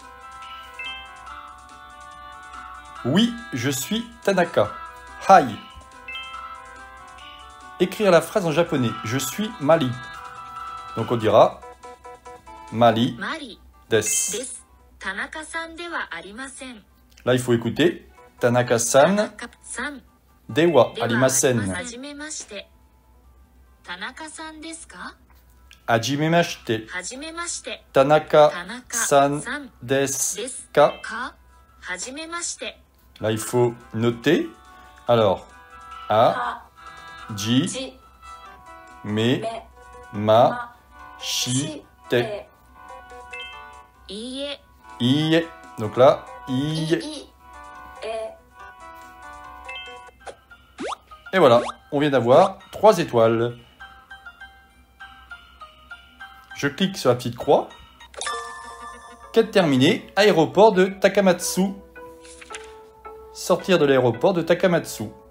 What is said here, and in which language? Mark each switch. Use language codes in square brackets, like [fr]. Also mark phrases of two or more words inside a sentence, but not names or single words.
[fr] Oui, je suis Tanaka. Hai. Écrire la phrase en japonais. Je suis Mali. Donc on dira Mali desu. Là, il faut écouter. [ja] Tanaka-san Dewa では arimasen. はじめまして。田中さんですか？ Hajimemashite. はじめまして。 Tanaka-san さん desu です ka? か？はじめまして。 [fr] Là, il faut noter. Alors, a, [ja] は ji, じ me, め ma, ま shi, し te. ていいえ。 [fr] Ie. Donc là, [ja] い ie. いえ [fr] Et voilà, on vient d'avoir 3 étoiles. Je clique sur la petite croix. Quête terminée, aéroport de Takamatsu. Sortir de l'aéroport de Takamatsu.